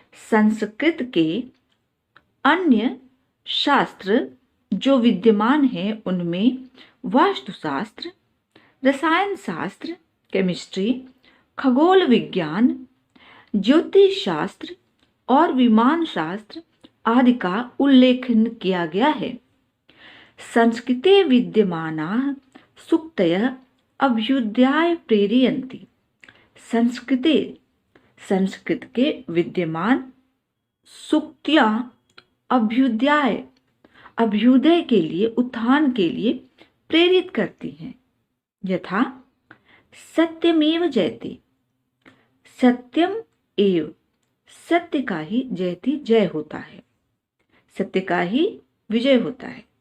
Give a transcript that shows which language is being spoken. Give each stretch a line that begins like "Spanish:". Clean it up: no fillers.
Hindi: संस्कृत के अन्य शास्त्र जो विद्यमान हैं उनमें वास्तुशास्त्र, रसायन शास्त्र, केमिस्ट्री, खगोल विज्ञान, ज्योतिष शास्त्र और विमान शास्त्र आदि का उल्लेखन किया गया है।
Sanskrit: संस्कृते विद्यमानाः सूक्तयः अभ्युदयाय प्रेरयन्ति।
Hindi: संस्कृते संस्कृत के विद्यमान सूक्तियां अभ्युदय अभ्युदय के लिए, उत्थान के लिए प्रेरित करती हैं।
Sanskrit: यथा सत्यमेव जयते, सत्यम एव,
Hindi: सत्य का ही जयति, जय होता है, सत्य का ही विजय होता है।